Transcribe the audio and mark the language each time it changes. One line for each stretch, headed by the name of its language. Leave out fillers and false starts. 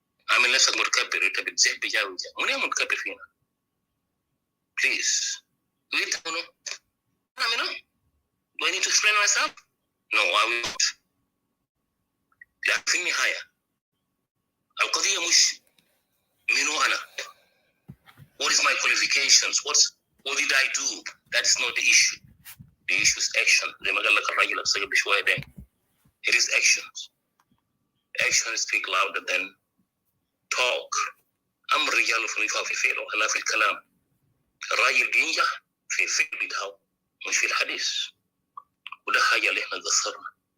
Arabic: عامل نفسك متكبر أنت بتزح بجاوزة. منين متكبر فينا؟ Please.
English: Do you know? Do I need to explain myself? No, I won't.
Arabic: لكن في النهاية القضية مش منو أنا.
English: What is my qualifications? What did I do? That is not the issue. The issue is action.
Arabic: زي ما قال لك الراجل الصغير بشوية ده.
English: It is actions. Actions speak louder than talk.
Arabic: أمر الرجال في الفعل ولا في الكلام. الراجل بينجح في الفعل بتاعه مش في الحديث. وده حاجة اللي احنا قصرنا.